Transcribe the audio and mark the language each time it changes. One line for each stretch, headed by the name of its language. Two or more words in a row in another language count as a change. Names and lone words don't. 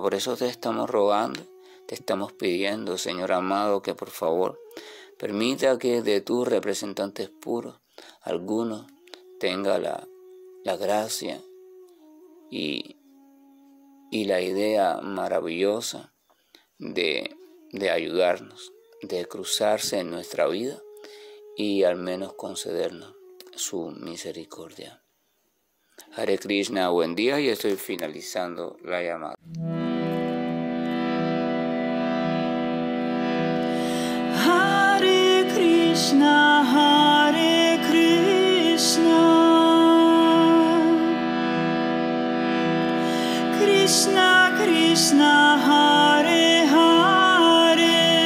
Spanish: Por eso te estamos rogando, te estamos pidiendo, Señor amado, que por favor permita que de tus representantes puros alguno tenga la gracia y la idea maravillosa de ayudarnos, de cruzarse en nuestra vida y al menos concedernos su misericordia. Hare Krishna, buen día, y estoy finalizando la llamada.
Sanskrit: Hare Krishna, Hare Krishna, Krishna Krishna, Hare Hare,